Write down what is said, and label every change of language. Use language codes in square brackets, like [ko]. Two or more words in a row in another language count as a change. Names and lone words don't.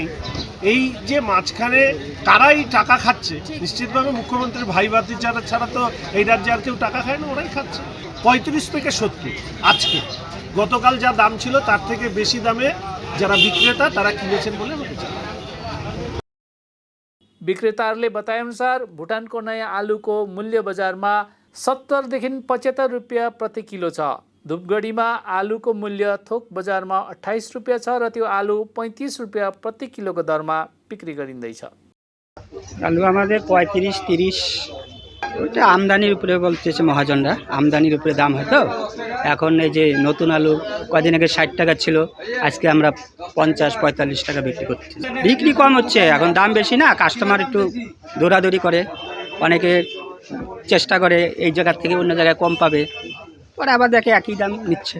[bn] এই যে মাঝখানে কারাই টাকা খাচ্ছে, নিশ্চিতভাবে মুখ্যমন্ত্রীর ভাই ভাতিজারা ছাড়া তো এই রাজ্যে আর কেউ টাকা খায় না, ওরাই খাচ্ছে। 35 থেকে 70 আজকে, গতকাল যা দাম ছিল তার থেকে বেশি দামে যারা বিক্রেতা তারা কিনেছেন বলে আমাকে জানায়। [ne] विक्रेताहरूले बताएअनुसार भुटानको नयाँ आलुको मूल्य बजारमा 70 देखि 75 रुपियाँ प्रति किलो छ। धुपगढीमा आलुको मूल्य थोक बजारमा 28 रुपियाँ छ र त्यो आलु 35 रुपियाँ प्रति किलोको दरमा बिक्री गरिँदैछ। [bn] আলু আমাদের 35-30, ওইটা আমদানির উপরে বলতেছে মহাজনরা, আমদানির উপরে দাম হয়তো। এখন এই যে নতুন আলু কদিন আগে 60 টাকা ছিল, আজকে আমরা 50-45 টাকা বিক্রি করছি। বিক্রি কম হচ্ছে, এখন দাম বেশি না, কাস্টমার একটু দৌড়াদৌড়ি করে, অনেকে চেষ্টা করে এই জায়গার থেকে অন্য জায়গায় কম পাবে, পরে আবার দেখে একই দাম নিচ্ছে।